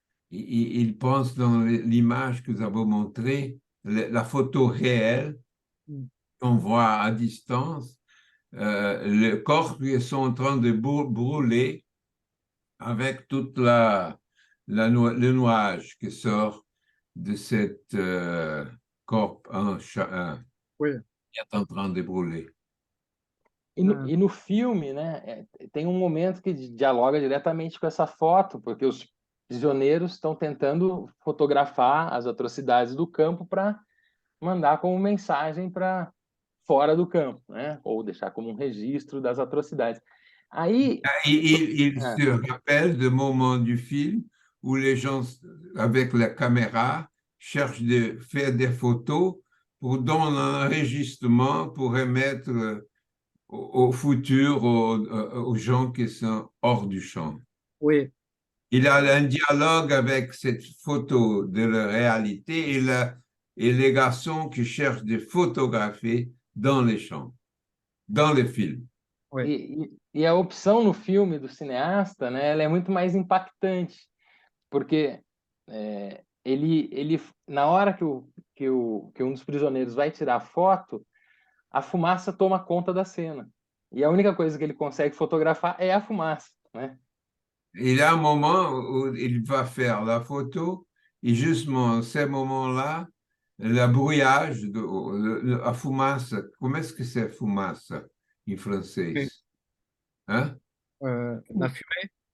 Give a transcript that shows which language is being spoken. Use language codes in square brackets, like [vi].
[fr] Il pense dans l'image que nous avons montrée, la photo réelle qu'on voit à distance, le corps qui sont en train de brûler avec toute le nuage qui sort de cette corps Oui. qui est en train de brûler. [pt] E no filme, né, tem um momento que dialoga diretamente com essa foto, porque os prisioneiros estão tentando fotografar as atrocidades do campo para mandar como mensagem para fora do campo, né? Ou deixar como um registro das atrocidades. Aí... [fr] Il se rappelle de moments du film où les gens, avec la caméra, cherchent de faire des photos pour donner un enregistrement pour émettre au futur aux gens qui sont hors du champ. Oui. Il a un dialogue avec cette photo de la réalité et les garçons qui cherchent de photographier dans les champs, dans le film. [pt] E a opção no filme do cineasta, né, ela é muito mais impactante, porque ele na hora que um dos prisioneiros vai tirar a foto, a fumaça toma conta da cena. E a única coisa que ele consegue fotografar é a fumaça, né? [fr] Il y a un moment où il va faire la photo et justement, ce moment-là, le brouillage, la fumaça, comment est-ce que c'est fumaça en français? Oui. Hein? La fumée.